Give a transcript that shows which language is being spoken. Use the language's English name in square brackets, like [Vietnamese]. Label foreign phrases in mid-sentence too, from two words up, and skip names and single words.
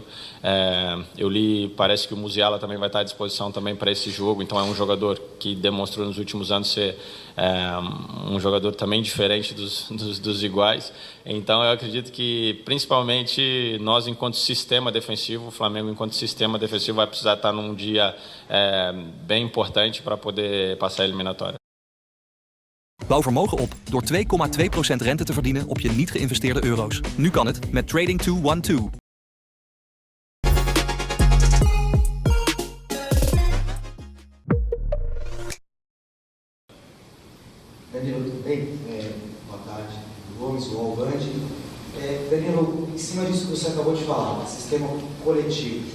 [Portuguese] Eu li, parece que o Musiala também vai estar à disposição também para esse jogo, então é um jogador que demonstrou nos últimos anos ser um jogador também diferente dos iguais. Então eu acredito que principalmente nós, enquanto sistema defensivo, o Flamengo enquanto sistema defensivo vai precisar estar num dia bem importante para poder passar a eliminatória. [Dutch] Bouw vermogen op door 2,2% rente te verdienen op je niet geïnvesteerde euro's. Nu kan het met Trading 212. [Portuguese] Danilo, tudo bem? Boa tarde. Gomes, o Alvande. Danilo, em cima disso que você acabou de falar, sistema coletivo.